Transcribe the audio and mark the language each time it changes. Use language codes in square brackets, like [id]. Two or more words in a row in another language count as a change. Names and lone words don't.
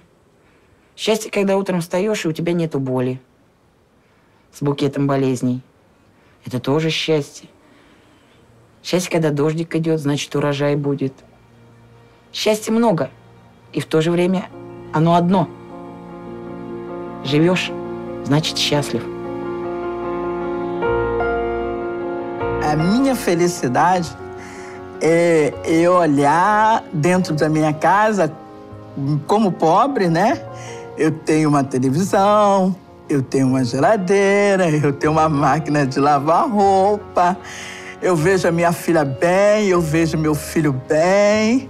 [ru] Счастье, когда утром встаешь, и у тебя нету боли с букетом болезней. Это тоже счастье. Счастье, когда дождик идет, значит, урожай будет. Счастья много, и в то же время оно одно. Живешь, значит, счастлив. [pt] A minha felicidade é eu olhar dentro da minha casa, como pobre, né? Eu tenho uma televisão, eu tenho uma geladeira, eu tenho uma máquina de lavar roupa, eu vejo a minha filha bem, eu vejo meu filho bem.